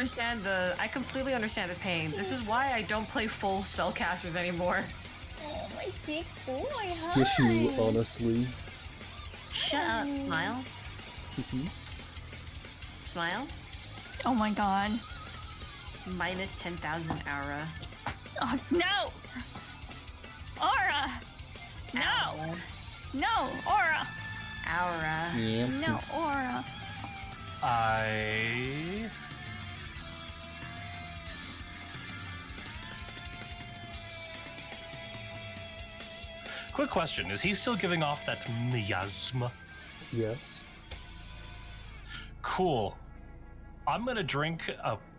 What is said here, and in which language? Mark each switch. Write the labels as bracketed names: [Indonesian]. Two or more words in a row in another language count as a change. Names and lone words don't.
[English] understand the pain. This is why I don't play full spellcasters anymore. Oh, my big boy. Skish you, hi. honestly. Shut up, smile. Smile. Oh my god. Minus 10,000 aura. Oh no! Aura! No! No, aura! Aura. No, aura. Quick question, is he still giving off that miasma? Yes. Cool. I'm gonna drink a...